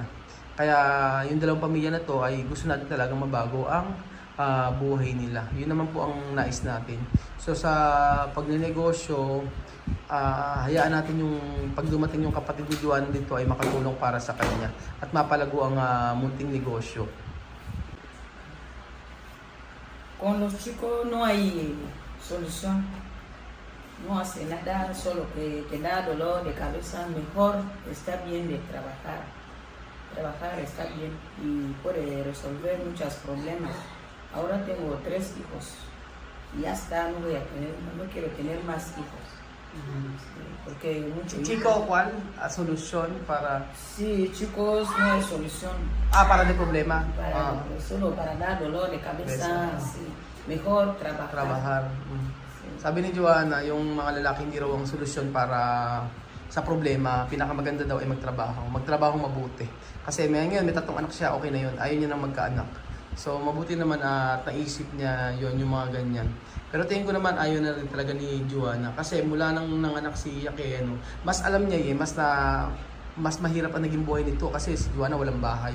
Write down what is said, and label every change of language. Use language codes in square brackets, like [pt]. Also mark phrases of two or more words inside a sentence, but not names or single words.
[tl] Kaya yung dalawang pamilya na to ay gusto natin talagang mabago ang buhay nila. Yun naman po ang nais natin. So sa pagnenegosyo, hayaan natin yung pag dumating yung kapatid ni Joanna dito ay makatulong para sa kanya at mapalago ang munting negosyo. [es] Con los chicos no hay solución. No hace nada, solo que te da dolor de cabeza. Mejor está bien de trabajar. Trabajar está bien y puede resolver muchos problemas. Ahora tengo 3 hijos. Y ya está, no quiero tener más hijos. Porque mucho Chico, ¿cuál? Solusyon para... Sí, chicos, no hay solución. Para de problema. Solo para dar dolor de cabeza. Sí. Mejor trabajar. Trabajar. Sí. [tl] Sabi ni Joanna, yung mga lalaki hindi raw ang solusyon para sa problema. Pinakamaganda daw ay magtrabaho. Magtrabaho mabuti. Kasi ngayon may 3 anak siya, okay na yun. Ayaw niya nang magkaanak. So mabuti naman at naisip niya yon yung mga ganyan. Pero tingin ko naman ayaw na rin talaga ni Joanna. Kasi mula nang nanganak si Yakeno, mas alam niya mas mahirap ang naging buhay nito kasi si Joanna walang bahay.